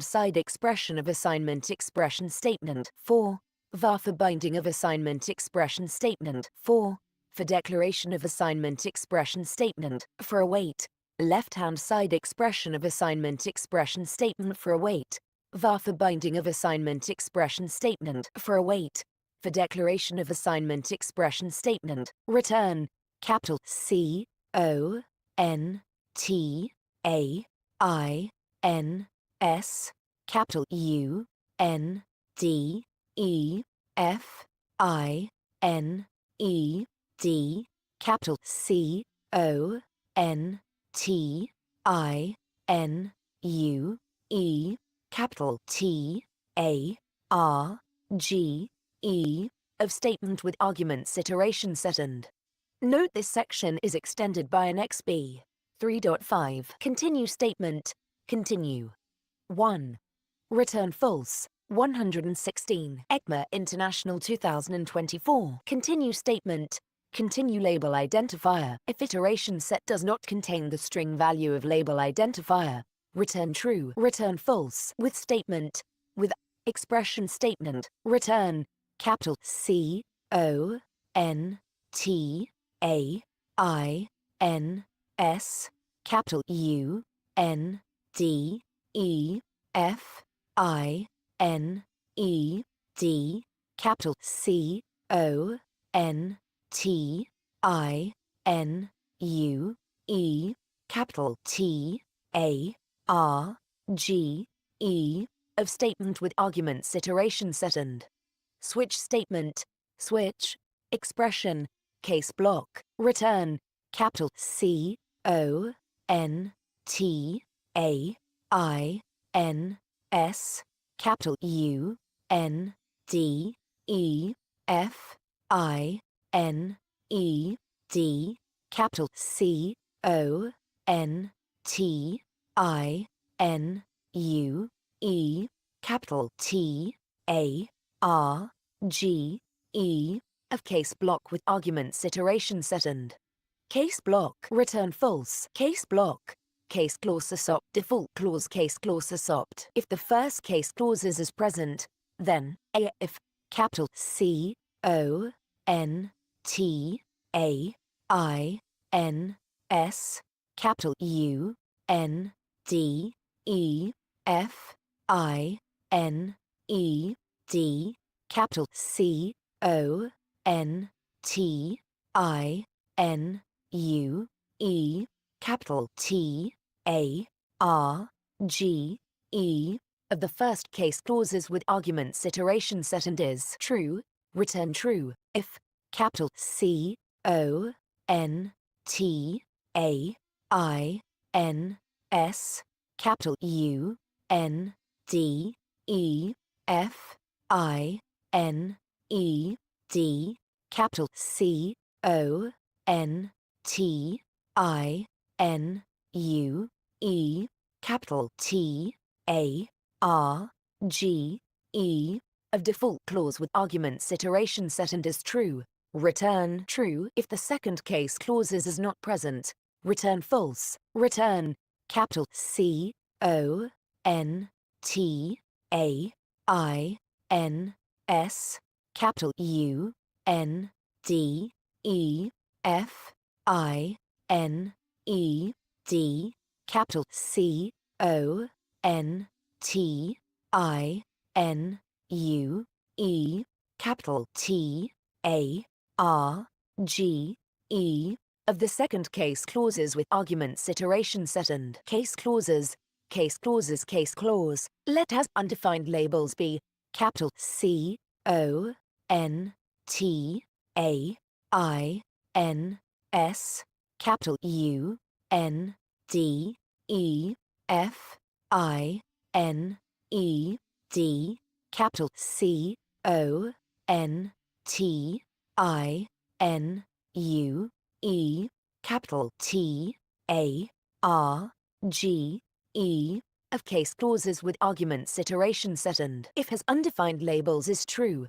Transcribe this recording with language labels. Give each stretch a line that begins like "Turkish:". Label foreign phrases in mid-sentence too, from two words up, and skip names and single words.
English: side expression of assignment expression statement 4 var for binding of assignment expression statement 4 for declaration of assignment expression statement for await left hand side expression of assignment expression statement for await var for binding of assignment expression statement for await for declaration of assignment expression statement return capital C O N T A I N S capital U N D E F I N E D capital C O N T I N U E capital T A R G E of statement with arguments iteration set and note this section is extended by an XB 3.5 continue statement continue 1 return false 116 ECMA International 2024 continue statement continue label identifier if iteration set does not contain the string value of label identifier return true return false with statement with expression statement return capital C O N T A I N S capital U N D E F I N E D capital C O N T I N U E capital T A R G E of statement with arguments iteration set and switch statement switch expression case block return capital C O N T A I N S capital U N D E F I N E D capital C O N T I N U E capital T A R G E of case block with arguments iteration set and case block return false case block case clause assopt default clause case clause assopt if the first case clause is present then a if capital C O N T A I N S capital U N D E F I N E D capital C O N T I N U E capital T A R G E of the first case clauses with arguments iteration set and is true return true if capital C O N T A I N S capital U N D E F I N E D capital C O N T I N U E capital T A R G E of default clause with arguments iteration set and is true. Return true if the second case clauses is not present. Return false. Return capital C O N T A I N S capital U N D E F I N E D capital C O N T I N U E capital T A R G E of the second case clauses with arguments iteration set and case clauses case clause. Let has undefined labels be capital C O N T A I N S capital U N D E F I N E D capital C O N T I N U E capital T A R G E of case clauses with arguments iteration set and if has undefined labels is true.